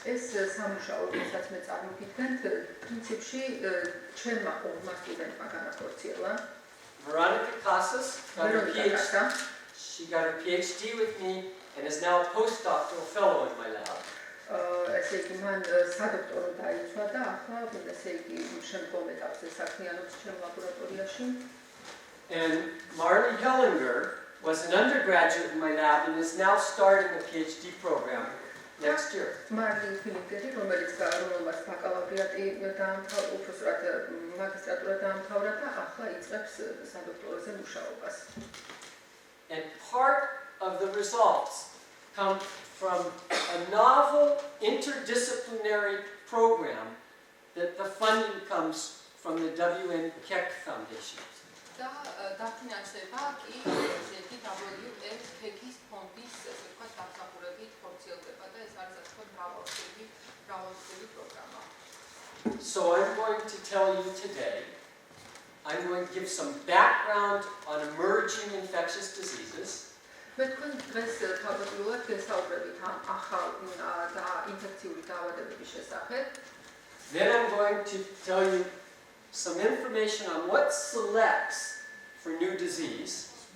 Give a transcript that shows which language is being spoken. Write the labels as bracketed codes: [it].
[ka] ეს სამუშაო, რომელსაც მე წარმოგიდგენთ, პრინციპში ჩემმა 2 სტუდენტმა განახორციელა. [en] Veronica Casas got her PhD. She got her PhD with me and is now a postdoctoral fellow in my lab. [ka] ესე იგი მან სადოქტორო დაიცვა და ახლა ესე იგი შემდგომ ეტაპზე საქმიანობს ჩემ ლაბორატორიაში. [en] And Marley Hellinger was an undergraduate in my lab and is now starting a PhD program next year. [ka] Marley Hellinger, რომელმაც ბაკალავრიატი დაამთავრა, უბრალოდ მაგისტრატურა დაამთავრა და ახლა იწყებს სადოქტოროზე მუშაობას. [en] And part of the results come from a novel interdisciplinary program that the funding comes from the W.N. Keck Foundation. [ka] და დაფინანსება კი ესეთი WF Keck-ის ფონდის ესე ვთქვათ დამსახურებით ხორციელდება და ეს არის ასე ვთქვათ მრავალწლოვანი პროგრამა. [en] So I'm going to tell you today, I'm going to give some background on emerging infectious diseases. [ka] მე თქვენ დღეს თავდაპირველად გესაუბრებით ამ ახალ და ინფექციური დაავადებების შესახებ. [en] Then I'm going to tell you some information on what selects for new disease.